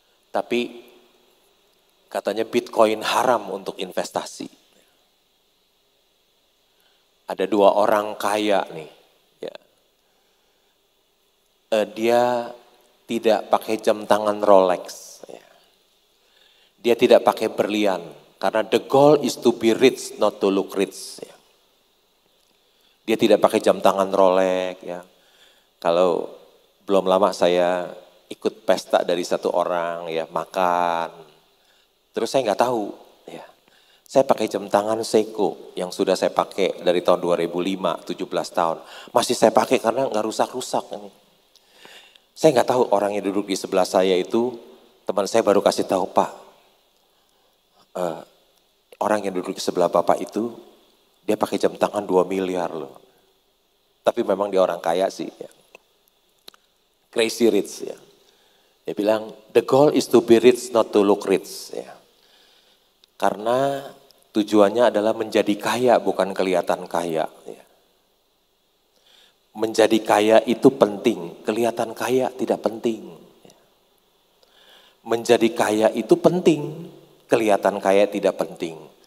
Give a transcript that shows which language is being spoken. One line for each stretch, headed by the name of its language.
Indonesian: Tapi katanya Bitcoin haram untuk investasi. Ada 2 orang kaya nih. Ya. Dia tidak pakai jam tangan Rolex. Ya. Dia tidak pakai berlian.
English: Karena the goal is to be rich, not to look rich.
Indonesian: Ya. Dia tidak pakai jam tangan Rolex. Ya. Kalau belum lama saya ikut pesta dari satu orang, ya makan. Terus saya nggak tahu, ya. Saya pakai jam tangan Seiko yang sudah saya pakai dari tahun 2005, 17 tahun. Masih saya pakai karena nggak rusak-rusak. Saya nggak tahu orang yang duduk di sebelah saya itu, teman saya baru kasih tahu, Pak, orang yang duduk di sebelah Bapak itu, dia pakai jam tangan 2 miliar loh. Tapi memang dia orang kaya sih. Ya.
English: Crazy rich
Indonesian: ya. Dia bilang,
English: the goal is to be rich, not to look rich.
Indonesian: Ya. Karena tujuannya adalah menjadi kaya, bukan kelihatan kaya. Ya. Menjadi kaya itu penting, kelihatan kaya tidak penting. Ya. Menjadi kaya itu penting, kelihatan kaya tidak penting.